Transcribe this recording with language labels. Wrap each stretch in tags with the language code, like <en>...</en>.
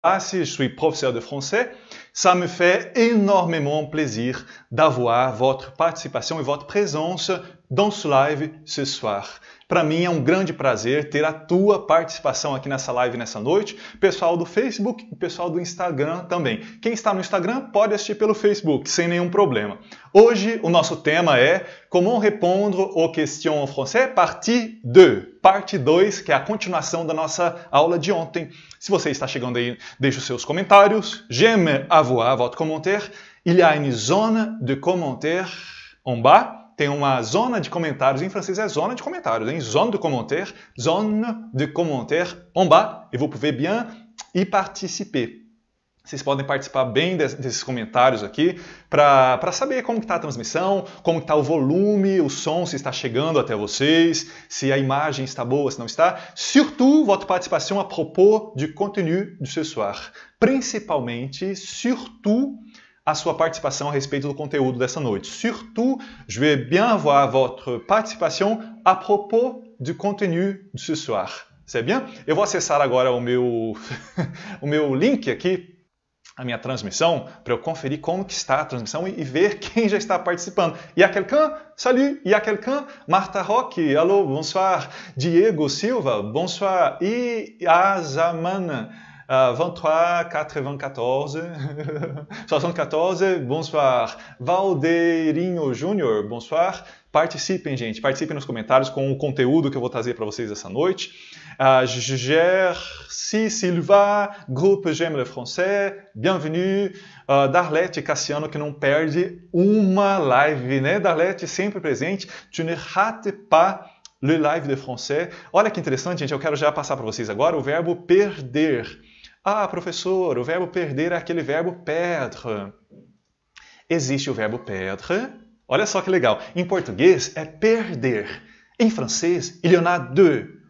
<fr>je suis professeur de français. Ça me fait énormément plaisir d'avoir votre</fr> <pt>participação e</pt> <fr>votre présence dans ce live ce soir.</fr> <pt>Para mim é um grande prazer ter a tua participação aqui nessa live nessa noite. Pessoal do Facebook e pessoal do Instagram também. Quem está no Instagram pode assistir pelo Facebook, sem nenhum problema. Hoje o nosso tema é</pt> <fr>Comment répondre aux questions en français, partie 2.</fr> <pt>Parte 2, que é a continuação da nossa aula de ontem. Se você está chegando aí, deixe os seus comentários.</pt> <fr>J'aime avoir votre commentaire. Il y a une zone de commentaires en bas.</fr> <pt>Tem uma zona de comentários, em francês é zona de comentários, hein?</pt> <fr>Zone de commentaires en bas, et vous pouvez bien y participer.</fr> <pt>Vocês podem participar bem desses comentários aqui para saber como está a transmissão, como está o volume, o som, se está chegando até vocês, se a imagem está boa, se não está.</pt> <fr>Surtout, votre participation à propos du contenu de ce soir.</fr> <pt>Principalmente, surtout, a sua participação a respeito do conteúdo dessa noite.</pt> <fr>Surtout, je vais bien avoir votre participation à propos du contenu de ce soir. C'est bien?</fr> <pt>Eu vou acessar agora o meu, o meu link aqui, a minha transmissão, para eu conferir como que está a transmissão e ver quem já está participando.</pt> <fr>Il y a quelqu'un? Salut! Il y a quelqu'un? Martha Roque, alô, bonsoir. Diego Silva, bonsoir. E Azaman, 23 94 74, bonsoir.</fr> <pt>Valdeirinho Júnior, bonsoir. Participem, gente. Participem nos comentários com o conteúdo que eu vou trazer para vocês essa noite.</pt> <fr>Gercy Silva, Groupe J'aime le français, bienvenue.</fr> <pt>Darlete Cassiano, que não perde uma live, né? Darlete sempre presente.</pt> <fr>Tu ne rates pas le live de français.</fr> <pt>Olha que interessante, gente. Eu quero já passar para vocês agora o verbo perder. Ah, professor, o verbo perder é aquele verbo perdre. Existe o verbo perdre. Olha só que legal. Em português é perder. Em francês,</pt> <fr>il y en a deux.</fr>